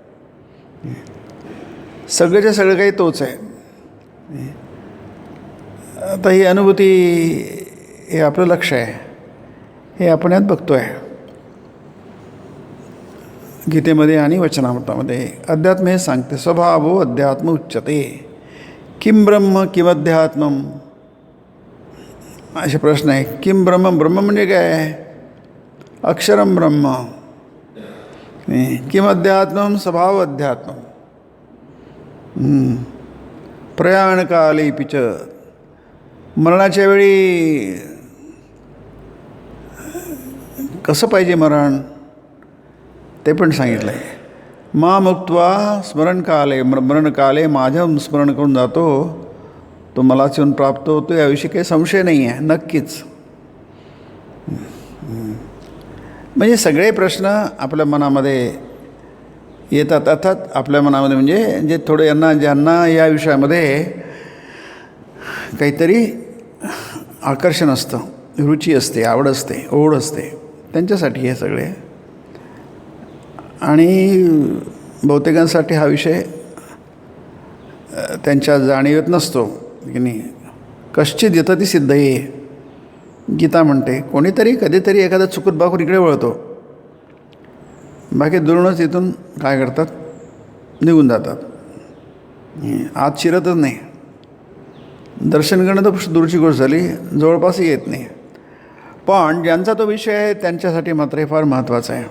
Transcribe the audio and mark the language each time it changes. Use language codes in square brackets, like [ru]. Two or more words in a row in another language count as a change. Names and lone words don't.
[mr] सगळ्याच्या सगळं काही तोच आहे. आता ही अनुभूती हे आपलं लक्ष आहे, हे आपण यात बघतो आहे गीतेमध्ये आणि वचनामृतामध्ये. अध्यात्म हे सांगते, [sa] स्वभावो अध्यात्म उच्यते, किम ब्रह्म किमध्यात्मम, [mr] असे प्रश्न आहे. [sa] किम ब्रह्म, [mr] ब्रह्म म्हणजे काय, [sa] अक्षरम ब्रह्म. किम अध्यात्मम, स्वभाव अध्यात्मम. प्रयाणकाले पिच, [mr] मरणाच्या वेळी कसं पाहिजे मरण ते पण सांगितलं आहे. [sa] मा मुक्त्वा स्मरणकाले, [mr] मरणकाले माझं स्मरण करून जातो तो मलाच येऊन प्राप्त होतो, याविषयी काही संशय नाही आहे. नक्कीच. म्हणजे सगळे प्रश्न आपल्या मनामध्ये येतात. अर्थात आपल्या मनामध्ये म्हणजे जे थोडे ज्यांना या विषयामध्ये काहीतरी आकर्षण असतं, रुची असते, आवड असते, ओढ असते, त्यांच्यासाठी हे सगळे. आणि बहुतेकांसाठी हा विषय त्यांच्या जाणीवेत नसतो की नाही. [sa] कश्चित यतती सिद्धये, [mr] गीता म्हणते. कोणीतरी कधीतरी एखादा चुकत बाकूर इकडे वळतो, बाकी दुरूनच इथून काय करतात, निघून जातात, आत शिरतच नाही. दर्शन करणं तर दूरची गोष्ट झाली, जवळपासही येत नाही. पण ज्यांचा तो विषय आहे त्यांच्यासाठी मात्र हे फार महत्त्वाचं आहे.